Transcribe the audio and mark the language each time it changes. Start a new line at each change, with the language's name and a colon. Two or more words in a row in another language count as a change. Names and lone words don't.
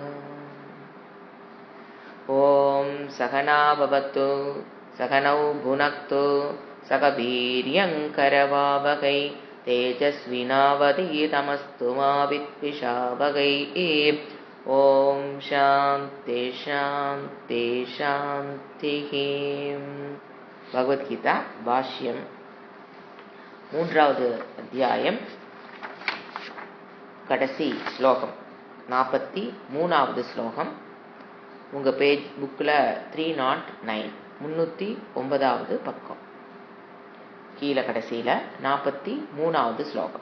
Sanskrit: ओम सहना भवतु सहनौ भुनक्तु सह वीर्यङ्करवावहै तेजस्विनावधीतमस्तु मा विद्विषावहै। ओम शान्ति शान्ति शान्तिः। भगवद्गीता भाष्यम
Tamil: மூன்றாவது அத்தியாயம் கடைசி ஸ்லோகம் 43வது ஸ்லோகம். உங்கள்
English: page book
Tamil: 309 309வது பக்கம் கீழே கடைசியில் 43வது ஸ்லோகம்.